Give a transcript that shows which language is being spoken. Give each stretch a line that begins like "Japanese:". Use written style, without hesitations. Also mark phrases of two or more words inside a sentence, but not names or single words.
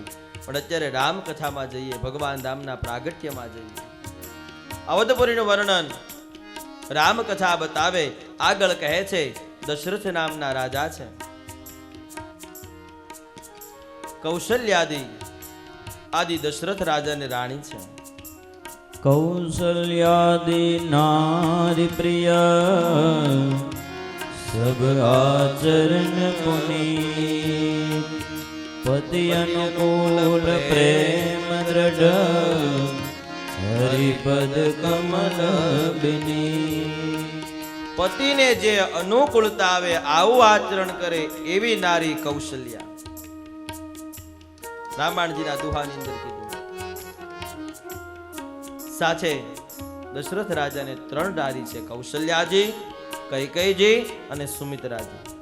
Gujarati: પણ અત્યારે રામ કથામાં જઈએ, ભગવાન રામના પ્રાગટ્યમાં જઈએ. અવધપુરીનું વર્ણન રામકથા બતાવે. આગળ કહે છે દશરથ નામના રાજા છે. કૌશલ્યાદિ આદિ દશરથ રાજાની રાણી છે.
Awadhi: कौसल्यादि नारी प्रिय सब आचरण पुनीत पति अनुकूल प्रेम दृढ़ हरिपद कमल बिनी.
Gujarati: પતિને જે અનુકૂળતા આવે આવું આચરણ કરે એવી નારી કૌશલ્યા. રામાયણજીના દુહાની અંદર કીધું. સાચે દશરથ રાજાને 3 નારી છે, કૌશલ્યાજી, કૈકેયીજી અને સુમિત્રાજી.